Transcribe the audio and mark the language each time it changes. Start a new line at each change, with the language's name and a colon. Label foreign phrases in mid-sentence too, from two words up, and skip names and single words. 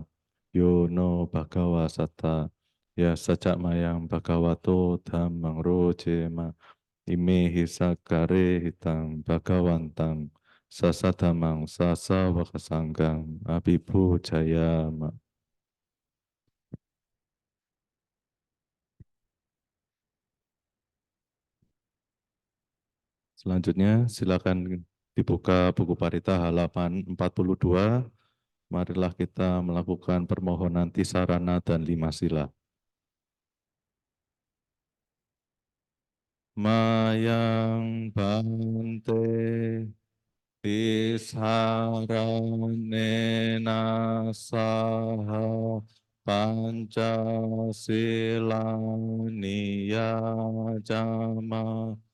Pali: Yono bhagawa satta. Ya sajak mayang bhagavato dhammang rojema. Ime hisakare hitang bhagawantang. Sasadhamang sasa wakasanggang abibu jayama.
Indonesian: Selanjutnya silakan dibuka buku Parita halaman 42. Marilah kita melakukan permohonan tisarana dan lima sila.
Pali: Mayang bante tisaranena saha Pancasila jama